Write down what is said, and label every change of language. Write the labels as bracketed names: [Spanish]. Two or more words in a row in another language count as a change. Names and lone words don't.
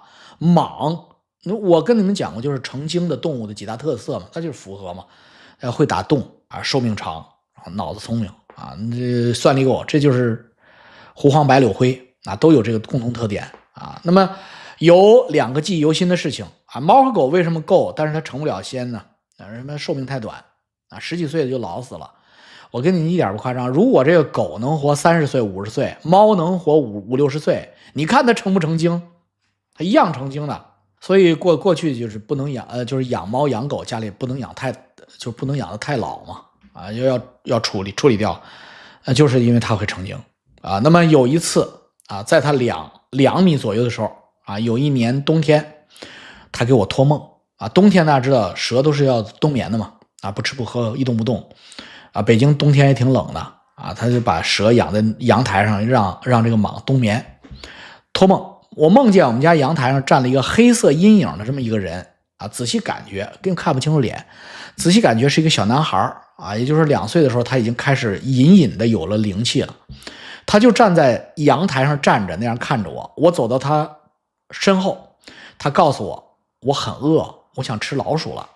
[Chinese] 蟒，我跟你們講過，就是成精的動物的幾大特色嘛，它就是符合嘛，會打洞啊，壽命長，腦子聰明啊，這算力夠，這就是狐黃白柳灰啊，都有這個共同特點啊。那麼有2個記憶猶新的事情啊，貓和狗為什麼夠，但是它成不了仙呢？什麼壽命太短啊，10幾歲就老死了。我跟你一點不誇張，如果這個狗能活30歲、50歲，貓能活5、60 歲，你看它成不成精？它一樣成精的。所以過去就是不能養，就是養貓養狗家裡不能養就不能養得太老嘛，啊，要處理掉，就是因為它會成精啊。那麼有一次啊，在它2米左右的時候啊，有一年冬天，它給我托夢啊。冬天大家知道蛇都是要冬眠的嘛，啊，不吃不喝一動不動啊。北京冬天也挺冷的啊，他就把蛇養在陽台上，讓這個蟒冬眠。托夢，我夢見我們家陽台上站了一個黑色陰影的這麼一個人啊，仔細感覺根本看不清楚臉，仔細感覺是一個小男孩啊，也就是2歲的時候他已經開始隱隱的有了靈氣了。他就站在陽台上站着那樣看着我，我走到他身後，他告訴我很餓，我想吃老鼠了。